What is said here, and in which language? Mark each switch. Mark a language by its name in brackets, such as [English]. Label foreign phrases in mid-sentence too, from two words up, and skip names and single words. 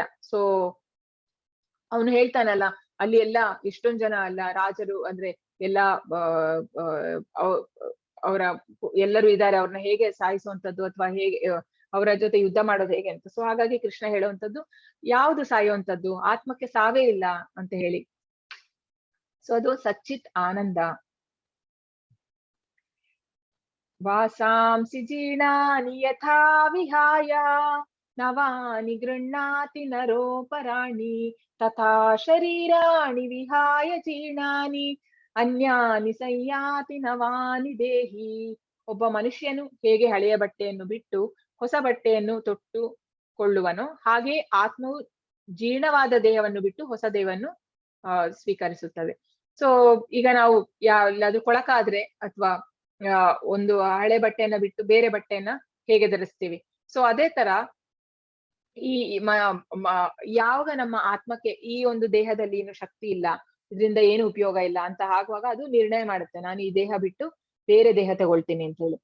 [Kannada] ಸೊ ಅವನು ಹೇಳ್ತಾನಲ್ಲ, ಅಲ್ಲಿ ಎಲ್ಲ ಎಷ್ಟೊಂದ್ ಜನ ಅಲ್ಲ ರಾಜರು, ಅಂದ್ರೆ ಎಲ್ಲಾ ಅವರ ಎಲ್ಲರೂ ಇದ್ದಾರೆ, ಅವ್ರನ್ನ ಹೇಗೆ ಸಾಯಿಸುವಂತದ್ದು ಅಥವಾ ಹೇಗೆ ಅವರ ಜೊತೆ ಯುದ್ಧ ಮಾಡೋದು ಹೇಗೆ ಅಂತ. ಸೊ ಹಾಗಾಗಿ ಕೃಷ್ಣ ಹೇಳುವಂತದ್ದು ಯಾವುದು ಸಾಯುವಂತದ್ದು, ಆತ್ಮಕ್ಕೆ ಸಾವೇ ಇಲ್ಲ ಅಂತ ಹೇಳಿ. ಸೊ ಅದು [Sanskrit] ಸಚ್ಚಿತ್ ಆನಂದ. ವಾಸಾಂಸಿ ಜೀರ್ಣಾನಿ ಯಥಾ ವಿಹಾಯ ನವಾನಿ ಗೃಹ್ಣಾತಿ ನರೋಪರಾಣಿ ತಥಾ ಶರೀರಾಣಿ ವಿಹಾಯ ಜೀರ್ಣಾನಿ ಅನ್ಯಾನಿ ಸಂಯಾತಿ ನವಾನಿ ದೇಹಿ. [Kannada] ಒಬ್ಬ ಮನುಷ್ಯನು ಹೇಗೆ ಹಳೆಯ ಬಟ್ಟೆಯನ್ನು ಬಿಟ್ಟು ಹೊಸ ಬಟ್ಟೆಯನ್ನು ತೊಟ್ಟುಕೊಳ್ಳುವನೋ, ಹಾಗೆ ಆತ್ಮವು ಜೀರ್ಣವಾದ ದೇಹವನ್ನು ಬಿಟ್ಟು ಹೊಸ ದೇಹವನ್ನು ಸ್ವೀಕರಿಸುತ್ತದೆ. ಸೊ ಈಗ ನಾವು ಎಲ್ಲಾದ್ರೂ ಕೊಳಕಾದ್ರೆ ಅಥವಾ ಒಂದು ಹಳೆ ಬಟ್ಟೆಯನ್ನ ಬಿಟ್ಟು ಬೇರೆ ಬಟ್ಟೆಯನ್ನ ಹೇಗೆ ಧರಿಸ್ತೀವಿ, ಸೊ ಅದೇ ತರ ಈ ಯಾವಾಗ ನಮ್ಮ ಆತ್ಮಕ್ಕೆ ಈ ಒಂದು ದೇಹದಲ್ಲಿ ಏನು ಶಕ್ತಿ ಇಲ್ಲ, ಇದರಿಂದ ಏನು ಉಪಯೋಗ ಇಲ್ಲ ಅಂತ ಆಗುವಾಗ ಅದು ನಿರ್ಣಯ ಮಾಡುತ್ತೆ, ನಾನು ಈ ದೇಹ ಬಿಟ್ಟು ಬೇರೆ ದೇಹ ತಗೊಳ್ತೀನಿ ಅಂತ ಹೇಳಿ.